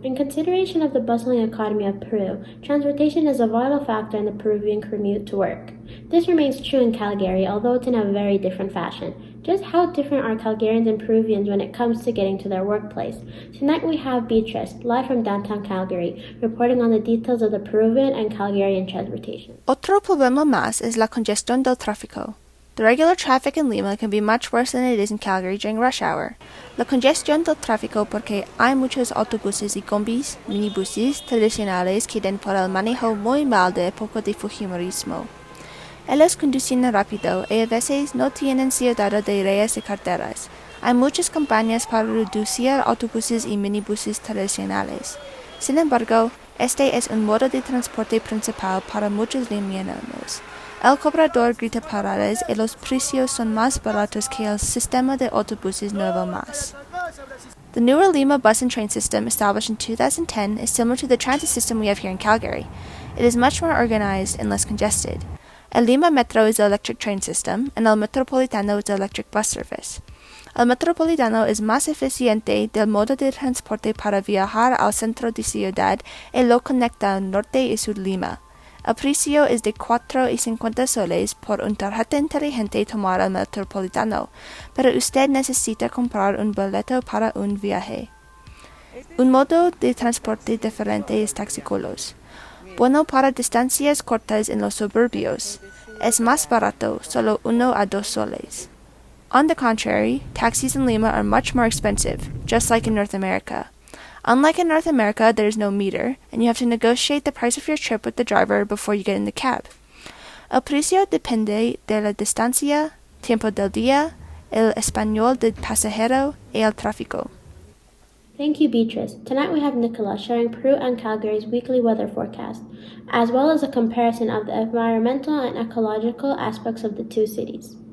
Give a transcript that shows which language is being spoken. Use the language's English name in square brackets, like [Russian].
[English] In consideration of the bustling economy of Peru, transportation is a vital factor in the Peruvian commute to work. This remains true in Calgary, although it's in a very different fashion. Just how different are Calgarians and Peruvians when it comes to getting to their workplace? Tonight we have Beatrice, live from downtown Calgary, reporting on the details of the Peruvian and Calgarian transportation. [Spanish] Otro problema más es la congestión del tráfico. [English] The regular traffic in Lima can be much worse than it is in Calgary during rush hour. [Spanish] La congestión del tráfico porque hay muchos autobuses y combis, minibuses tradicionales que den por el manejo muy mal de época de Fujimorismo. Ellos conducen rápido y a veces no tienen cuidado de rayas y carreteras. Hay muchas campañas para reducir autobuses y minibuses tradicionales. Sin embargo, este es un modo de transporte principal para muchos limeños. El cobrador grita paradas y los precios son más baratos que el sistema de autobuses nuevo más. [English] The newer Lima bus and train system, established in 2010, is similar to the transit system we have here in Calgary. It is much more organized and less congested. El Lima Metro is the electric train system, and el Metropolitano is the electric bus service. [Spanish] El Metropolitano es más eficiente del modo de transporte para viajar al centro de ciudad y lo conecta al norte y sur Lima. El precio es de 4.50 soles por una tarjeta inteligente tomar el Metropolitano, pero usted necesita comprar un boleto para un viaje. Un modo de transporte diferente es taxicolos. Bueno para distancias cortas en los suburbios. Es más barato, solo 1 a 2 soles. [English] On the contrary, taxis in Lima are much more expensive, just like in North America. Unlike in North America, there is no meter, and you have to negotiate the price of your trip with the driver before you get in the cab. [Spanish] El precio depende de la distancia, tiempo del día, el español del pasajero y el tráfico. [English] Thank you, Beatrice. Tonight we have Nicola sharing Peru and Calgary's weekly weather forecast, as well as a comparison of the environmental and ecological aspects of the two cities.